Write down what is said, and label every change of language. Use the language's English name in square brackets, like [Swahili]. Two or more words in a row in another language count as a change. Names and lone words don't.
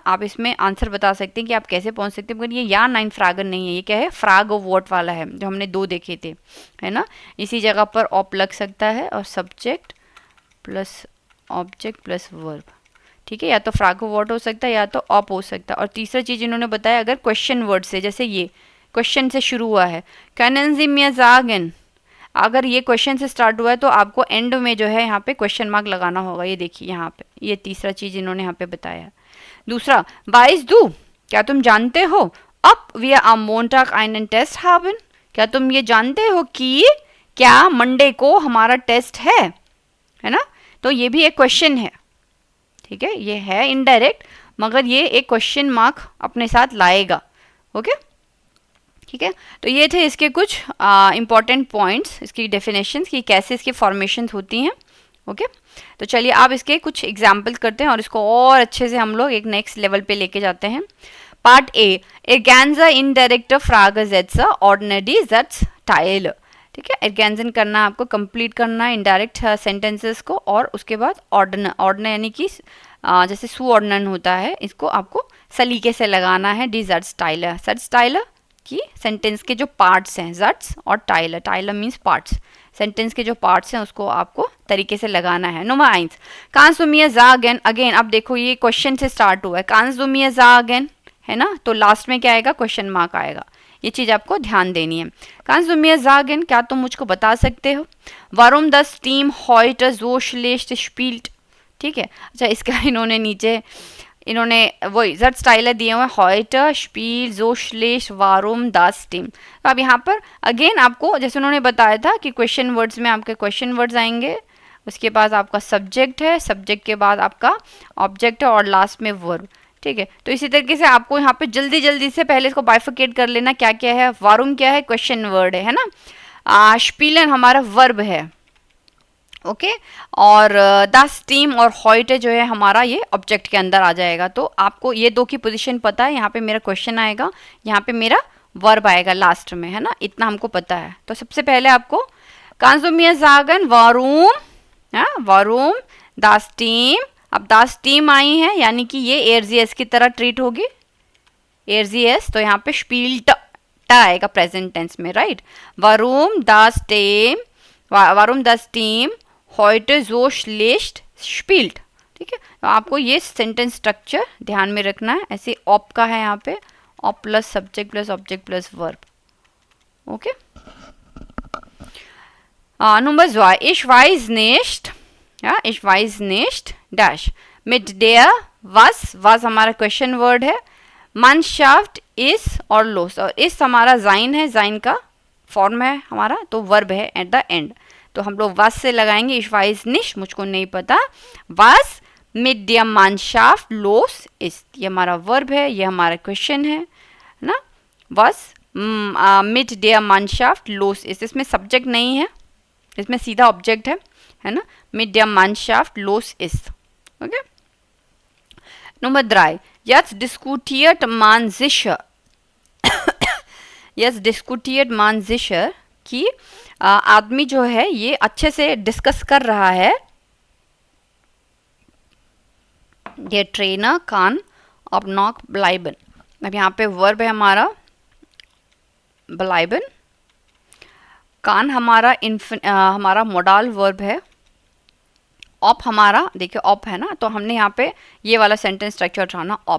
[Hindi] आप इसमें आंसर बता सकते हैं कि आप कैसे पहुंच सकते हैं, मगर ये या 9 फ्रैगर नहीं है, ये क्या है, फ्रैग ऑफ वॉट वाला है जो हमने 2 देखे थे, है ना। इसी जगह पर ऑप लग सकता है और [English] subject plus object plus verb, [Hindi] ठीक है, या तो फ्रैग ऑफ वॉट हो सकता है या तो ऑप हो सकता है। और तीसरा चीज़ इन्होंने बताया अगर [English] question word [Hindi] से, जैसे ये क्वेश्चन से शुरू हुआ है, [German] können Sie mir sagen, [Hindi] अगर ये क्वेश्चन से स्टार्ट हुआ है तो आपको एंड में जो है यहाँ पे [English] question mark [Hindi] लगाना होगा। ये देखिए यहाँ पे, ये तीसरा चीज इन्होंने यहाँ पे बताया है। दूसरा, [German] weißt du, [Hindi] क्या तुम जानते हो, [German] ob wir am Montag einen Test haben, [Hindi] क्या तुम ये जानते हो कि क्या मंडे को हमारा टेस्ट है ना। तो ये भी एक क्वेश्चन है, ठीक है, ये है इनडायरेक्ट, मगर ये एक [English] question mark [Hindi] अपने साथ लाएगा, ओके, ठीक है। तो ये थे इसके कुछ [English] important points, [Hindi] इसकी डेफिनेशंस कि कैसे इसकी फॉर्मेशंस होती हैं, ओके। तो चलिए आप इसके कुछ एग्जाम्पल करते हैं और इसको और अच्छे से हम लोग एक [English] next level [Hindi] पे लेके जाते हैं। पार्ट ए [German] ergänze indirekte Fragesätze, ordne die Satzteile, [Hindi] ठीक है। ergänzen करना, आपको कंप्लीट करना है [English] indirect sentences [Hindi] को, और उसके बाद ऑर्डन यानी कि जैसे सुऑर्डनन होता है, इसको आपको सलीके से लगाना है। [German] die Satzteile [Hindi] कि सेंटेंस के जो पार्ट्स हैं, जट्स और टाइलर मीन्स पार्ट्स, सेंटेंस के जो पार्ट्स हैं उसको आपको तरीके से लगाना है। नंबर 1, [German] kannst du mir sagen, [Hindi] अगेन अब देखो ये क्वेश्चन से स्टार्ट हुआ है, [German] kannst du mir sagen, [Hindi] है ना, तो लास्ट में क्या आएगा, क्वेश्चन मार्क आएगा, ये चीज आपको ध्यान देनी है। [German] kannst du mir sagen, [Hindi] क्या तुम मुझको बता सकते हो, [German] warum das Team heute so schlecht spielt, [Hindi] ठीक है। अच्छा, इसका इन्होंने वही Satzteile दिए हुए, [German] heute spielt so schlecht warum das Team। [Hindi] तो अब यहाँ पर अगेन आपको जैसे उन्होंने बताया था कि [English] question words [Hindi] में आपके [English] question words [Hindi] आएंगे, उसके बाद आपका सब्जेक्ट है, सब्जेक्ट के बाद आपका ऑब्जेक्ट है और लास्ट में वर्ब, ठीक है। तो इसी तरीके से आपको यहाँ पे जल्दी जल्दी से पहले इसको बाइफिकेट कर लेना, क्या क्या है, वारुम क्या है, क्वेश्चन वर्ड है ना, स्पीलन हमारा वर्ब है, ओके, और [German] das Team [Hindi] और हॉइट जो है हमारा ये ऑब्जेक्ट के अंदर आ जाएगा। तो आपको ये 2 की पोजीशन पता है, यहाँ पे मेरा क्वेश्चन आएगा, यहाँ पे मेरा वर्ब आएगा लास्ट में, है ना, इतना हमको पता है। तो सबसे पहले आपको [German] kannst du mir sagen warum das Team, [Hindi] अब [German] das Team [Hindi] आई है यानी कि ये एयरजीएस की तरह ट्रीट होगी, एयरजीएस, तो यहाँ पे स्पील्ट आएगा [English] present tense [Hindi] में, राइट। [German] warum das Team heute so schlecht spielt, [Hindi] ठीक है। तो आपको ये [English] sentence structure [Hindi] ध्यान में रखना है, ऐसे ऑप का है यहाँ पे, ऑप [English] plus subject plus object plus verb, [Hindi] ओके। नंबर 2, [German] ich weiß nicht, ja, ich weiß nicht dash mit der was [Hindi] हमारा क्वेश्चन वर्ड है, [German] Mannschaft ist और los, [Hindi] और इस हमारा जाइन है, जाइन का फॉर्म है हमारा, तो वर्ब है [English] at the end, [Hindi] तो हम लोग was से लगाएंगे, [German] ich weiß nicht, [Hindi] मुझको नहीं पता, [German] was mit der Mannschaft los ist, [Hindi] ये हमारा वर्ब है, ये हमारा क्वेश्चन है ना, [German] was mit der Mannschaft los ist, [Hindi] इसमें सब्जेक्ट नहीं है, इसमें सीधा ऑब्जेक्ट है ना, [German] mit der Mannschaft los ist, [Hindi] ओके। नंबर 3, [German] jetzt diskutiert man sicher [Hindi] यस [German] diskutiert man sicher [Hindi] कि आदमी जो है ये अच्छे से डिस्कस कर रहा है, ये [German] Trainer kann ob noch bleiben, [Hindi] अब यहाँ पे वर्ब है हमारा ब्लाइबन, कान हमारा हमारा मोडाल वर्ब है, ऑप हमारा देखिए ऑप है ना, तो हमने यहाँ पे ये वाला [English] sentence structure [Hindi] उठाना ऑप।